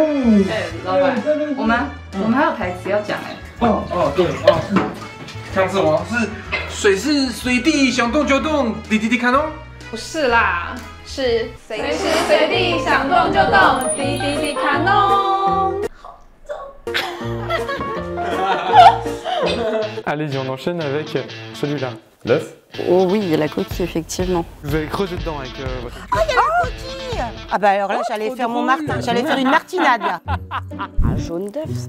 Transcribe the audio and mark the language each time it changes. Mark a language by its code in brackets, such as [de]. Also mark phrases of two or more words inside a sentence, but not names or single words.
[zh] 哎，老板，我们还有台词要讲哎。对哦，是。像是我是随时随地想动就动，滴卡侬。不是啦，是随时随地想动就动，滴卡侬。 [fr] Allez, on enchaîne avec celui-là. L'œuf? Oh oui, la coquille, effectivement. Vous allez creuser dedans avec votre... Ah, il y a la coquille! Ah bah alors là, j'allais faire mon martin, j'allais faire une martinade là. Un jaune d'œuf, ça?